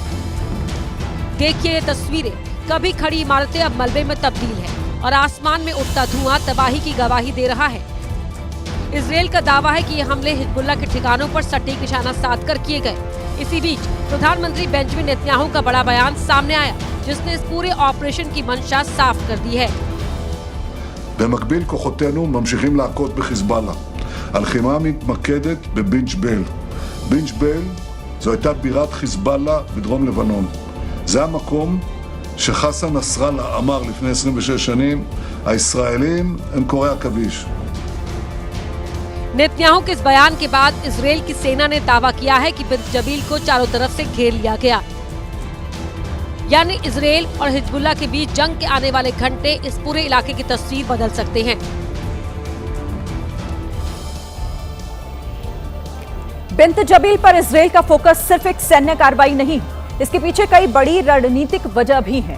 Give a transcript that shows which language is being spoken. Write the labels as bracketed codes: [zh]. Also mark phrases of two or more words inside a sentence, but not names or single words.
[hi] देखिए ये तस्वीरें, कभी खड़ी इमारतें अब मलबे में तब्दील है और आसमान में उठता धुआं तबाही की गवाही दे रहा है। इजरायल का दावा है कि ये हमले हिजबुल्लाह के ठिकानों पर सटीक निशाना साधकर किए गए। इसी बीच प्रधानमंत्री बेंजामिन नेतन्याहू का बड़ा बयान सामने आया, जिसने इस पूरे ऑपरेशन की मंशा साफ कर दी है। [he] במקביל כוחותינו ממשיכים להכות בחיזבאללה. הלחימה מתמקדת בבינג' בל. בינג' בל זו הייתה בירת חיזבאללה בדרום לבנון. זה המקום שחסן נסראללה אמר לפני 26 שנים, הישראלים הם קורי עכביש. [hi] नेतन्याहू के इस बयान के बाद इजरायल की सेना ने दावा किया है कि बिंत जबील को चारों तरफ से घेर लिया गया। यानी इजरायल और हिजबुल्लाह के बीच जंग के आने वाले घंटे इस पूरे इलाके की तस्वीर बदल सकते हैं। बिंत जबील पर इजरायल का फोकस सिर्फ एक सैन्य कार्रवाई नहीं, इसके पीछे कई बड़ी रणनीतिक वजह भी हैं।